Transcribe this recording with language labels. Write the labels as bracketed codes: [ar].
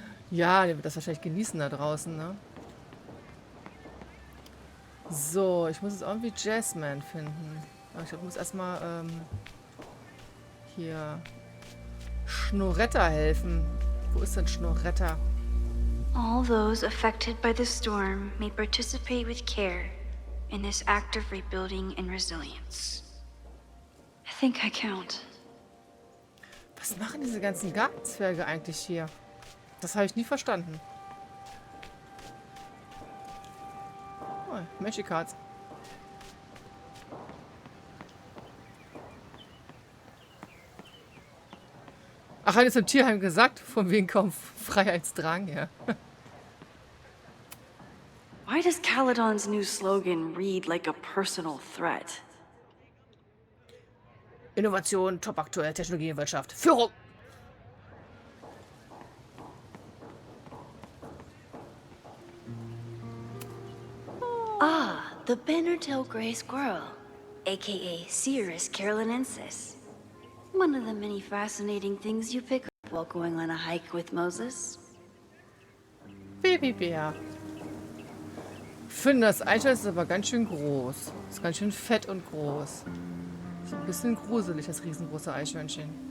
[de] Ja, der wird das wahrscheinlich genießen da draußen, ne? So, ich muss jetzt irgendwie Jasmine finden. Aber ich glaube, ich muss erstmal hier Schnorretta helfen. Wo ist denn Schnorretta? [en] All those affected by the storm may participate with care in this act of rebuilding and resilience. I think I count. [de] Was machen diese ganzen Gartenzwerge eigentlich hier? Das habe ich nie verstanden. [en] Oh, Magic Cards. [de] Ach, hat jetzt im Tierheim gesagt, von wegen kaum Freiheitsdrang, ja. [en] Why does Caledon's new slogan read like a personal threat? [de] Innovation, top aktuell, Technologie und Wirtschaft. Führung! [en] Ah, the banner-tailed gray squirrel, aka Cirrus carolinensis. One of the many fascinating things you pick up while going on a hike with Moses. [de] Babybär. Ich finde, das Eichhörnchen ist aber ganz schön groß. Ist ganz schön fett und groß. Ist ein bisschen gruselig, das riesengroße Eichhörnchen.